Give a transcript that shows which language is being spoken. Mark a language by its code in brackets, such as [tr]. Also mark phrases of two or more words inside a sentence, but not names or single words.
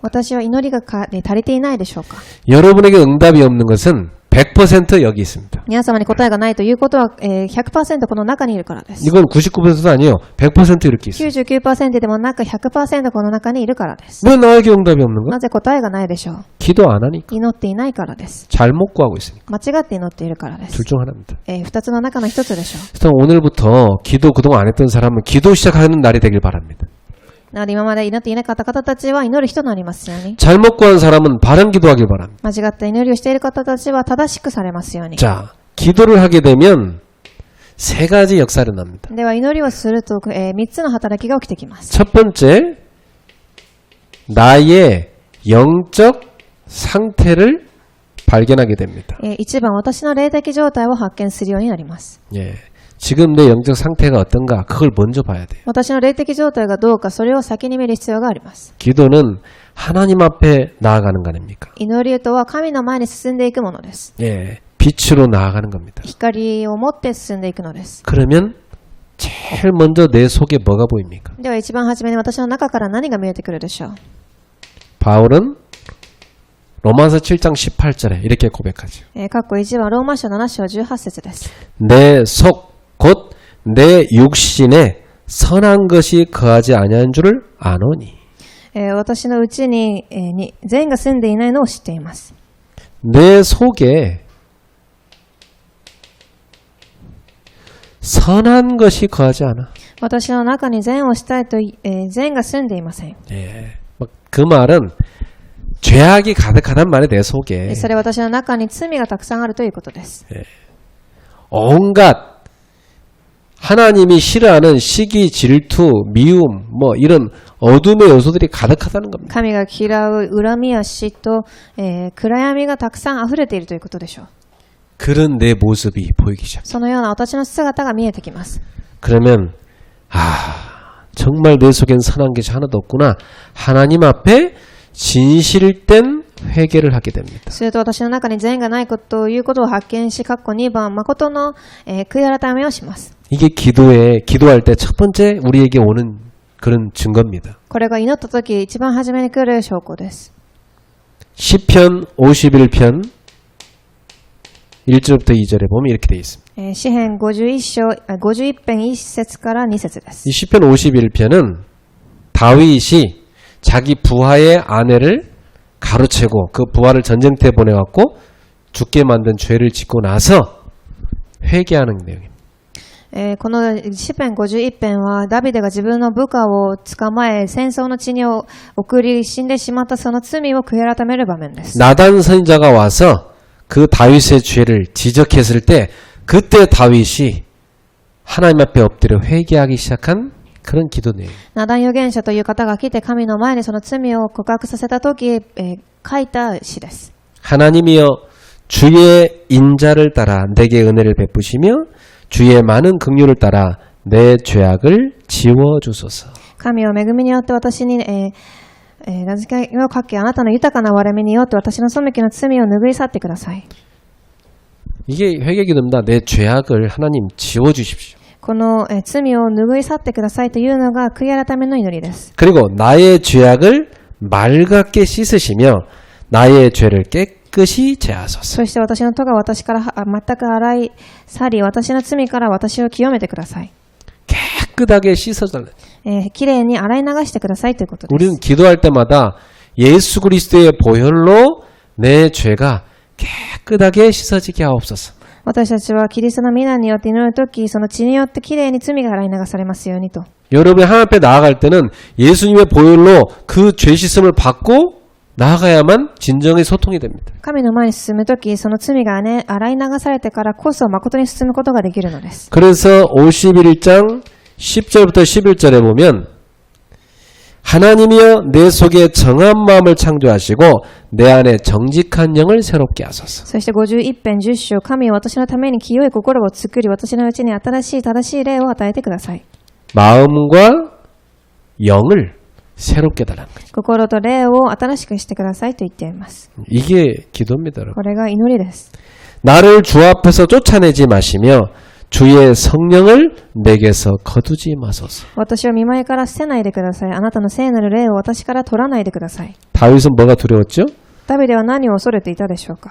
[ja] 私は祈りが足りていないでしょうか？ [ko] 여러분에게 응답이 없는 것은 100% 여기 있습니다. [ja] 皆様に答えがないということは、100% この中にいるからです。 [ko] 이건 99%도 아니에요. 100% 이렇게 있어요. [ja] 99% でもなく 100% この中にいるからです。 [ko] 왜 나에게 응답이 없는 거야? [ja] なぜ答えがないでしょう？ [ko] 기도 안 하니까. [ja] 祈っていないからです。 [ko] 잘못 구하고 있으니까. [ja] 間違って祈っているからです。 [ko] 둘 중 하나입니다. [ja] 二つの中の一つでしょう。 [ko] 그래서 오늘부터 기도 그동안 안 했던 사람은 기도 시작하는 날이 되길 바랍니다. [ja] なので今まで祈っていなかった方たちは祈る人になりますように。 [ko] 잘못 구한 사람은 바른 기도하길 바랍니다. [ja] 間違った祈りをしている方たちは正しくされますように。 [ko] 자, 기도를 하게 되면 세 가지 역사를 납니다. [ja] では祈りをすると、3つの働きが起きてきます。 [ko] 첫 번째, 나의 영적 상태를 발견하게 됩니다. [ja] 一番私の霊的状態を発見するようになります。 [ko] 예. 지금 내 영적 상태가 어떤가 그걸 먼저 봐야 돼요. [ja] 私の霊的状態がどうかそれを先に見る必要があります。 [ko] 기도는 하나님 앞에 나아가는 거 아닙니까? [ja] 祈りとは神の前に進んでいくものです。 [ko] 예. 빛으로 나아가는 겁니다. [ja] 光を持って進んでいくのです。 [ko] 그러면 제일 먼저 내 속에 뭐가 보입니까? [ja] では一番初めに私の中から何が見えてくるでしょう。 [ko] 바울은 로마서 7장 18절에 이렇게 고백하죠. [ja] 括弧1はローマ書7章18節です。 [ko] 내 속 곧 내 육신에 선한 것이 거하지 아니한 줄을 아노니. [ja] 私のうちに善が住んでいないのを知っています。 [ko] 내 속에 선한 것이 거하지 않아. [ja] 私の中に善をしたいと、善が住んでいません。 [ko] 예. 그 말은 죄악이 가득하단 말이에요. 내 속에. [ja] それは私の中に罪がたくさんあるということです。 [ko] 온갖 하나님이 싫어하는 시기, 질투, 미움, 뭐 이런 어둠의 요소들이 가득하다는 겁니다. [ja] 神が嫌う恨みや嫉妬、暗闇がたくさん溢れているということでしょう。 [ko] 그런 내 모습이 보이기 시작. [ja] そのような私の姿が見えてきます。 [ko] 그러면 정말 내 속엔 선한 것이 하나도 없구나. 하나님 앞에 진실된 회개를 하게 됩니다. [ja] すると私の中に善がないことということを発見し、括弧2番、誠の、悔い改めをします。 [ko] 이게 기도할 때 첫 번째 우리에게 오는 그런 증거입니다. [ja] これが祈った時一番初めに来る証拠です。 [ko] 시편 51편 1절부터 2절에 보면 이렇게 되어 있습니다. [ja] 詩編51編1節から2節です。 [ko] 이 시편 51편은 다윗이 자기 부하의 아내를 가로채고 그 부하를 전쟁터에 보내갖고 죽게 만든 죄를 짓고 나서 회개하는 내용입니다. [ja] この詩編51編はダビデが自分の部下を捕まえ戦争の地に送り死んでしまったその罪を悔い改める場面です。 [ko] 나단 선지자가 와서 그 다윗의 죄를 지적했을 때 그때 다윗이 하나님 앞에 엎드려 회개하기 시작한 그런 기도 내용. [ja] ナダン預言者という方が来て神の前にその罪を告白させた時、書いた詩です。 [ko] 하나님이여 주의 인자를 따라 내게 은혜를 베푸시며 주의 많은 긍휼을 따라 내 죄악을 지워주소서. [ja] 神を恵みによって私に、名付けをかけあなたの豊かな割れ目によって私の背きの罪を拭い去ってください。 [ko] 이게 회개기도입니다. 내 죄악을 하나님 지워주십시오. [ja] この、罪を拭い去ってくださいというのが悔い改めの祈りです。 [ko] 그리고 나의 죄악을 맑게 씻으시며 나의 죄를 깨끗이 제하소서. [ja] そして私の咎を私から全く洗い去り、私の罪から私を清めてください。 [ko] 깨끗하게 씻어달라. [ja] きれいに洗い流してくださいということです。 [ko] 우리는 기도할 때마다 예수 그리스도의 보혈로 내 죄가 깨끗하게 씻어지게 하옵소서. [ja] 私たちはキリストの皆によって祈るとき、その血によってきれいに罪が洗い流されますようにと。 [ko] 여러분이 하나님 앞에 나아갈 때는 예수님의 보혈로 그 죄 씻음을 받고 나아가야만 진정의 소통이 됩니다. [ja] 神の前に進むとき、その罪が、洗い流されてからこそ誠に進むことができるのです。 [ko] 그래서 51장 10절부터 11절에 보면 하나님이여 내 속에 정한 마음을 창조하시고 내 안에 정직한 영을 새롭게 하소서. [ja] そして51編10章、神は私のために清い心を作り、私のうちに新しい正しい霊を与えてください。 [ko] 마음과 영을 새롭게 달라는 거죠. [ja] 心と霊を新しくしてくださいと言っています。 [ko] 이게 기도입니다, 여러분. [ja] これが祈りです。 [ko] 나를 주 앞에서 쫓아내지 마시며 주의 성령을 내게서 거두지 마소서. [ja] 私を見舞いから捨てないでください。あなたの聖なる霊を私から取らないでください。 [ko] 다윗은 뭐가 두려웠죠? [ja] ダビデは何を恐れていたでしょうか。